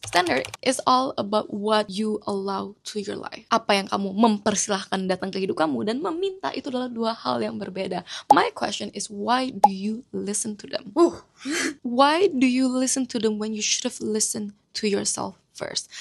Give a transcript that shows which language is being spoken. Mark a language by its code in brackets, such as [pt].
[en] Standard is all about what you allow to your life. [id] Apa yang kamu mempersilahkan datang ke hidup kamu, dan meminta itu adalah dua hal yang berbeda. [en] My question is, why do you listen to them? Why do you listen to them when you should have listened to yourself first?